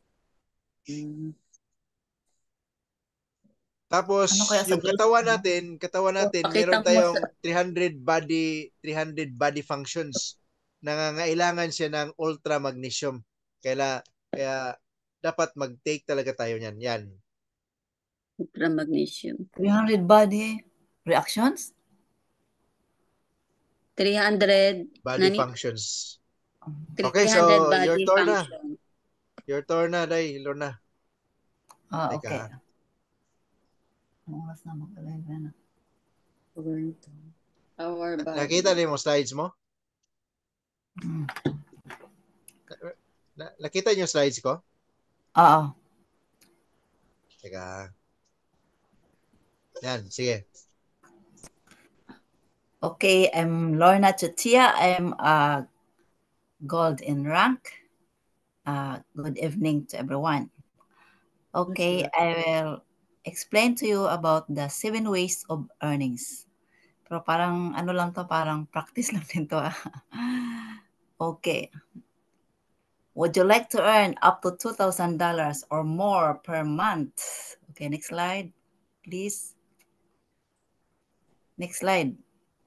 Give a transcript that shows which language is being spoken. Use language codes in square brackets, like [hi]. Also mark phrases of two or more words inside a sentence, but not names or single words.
[tl] Tapos, yung katawan natin, meron tayong 300 [en] body functions. [tl] Nangangailangan siya ng [en] ultra magnesium. [tl] Kaya dapat mag-take talaga tayo niyan. Yan. [en] Ultra magnesium. 300 body reactions? 300 body functions. 300 Okay, so body your turn function. na. Your turn na, Day, Lorna. [tl] Okay. Oras na mag-live na. [en] Our body. [tl] Nakita niyo mo slides mo? Nakita niyo slides ko? Oo. Teka. Yan, sige. [en] Okay, I'm Lorna Chutia. I'm gold in rank. Good evening to everyone. Okay, I will explain to you about the 7 ways of earnings. [tl] Pero parang lang to, parang practice lang din to. [en] Okay. Would you like to earn up to $2,000 or more per month? Okay, next slide, please. Next slide.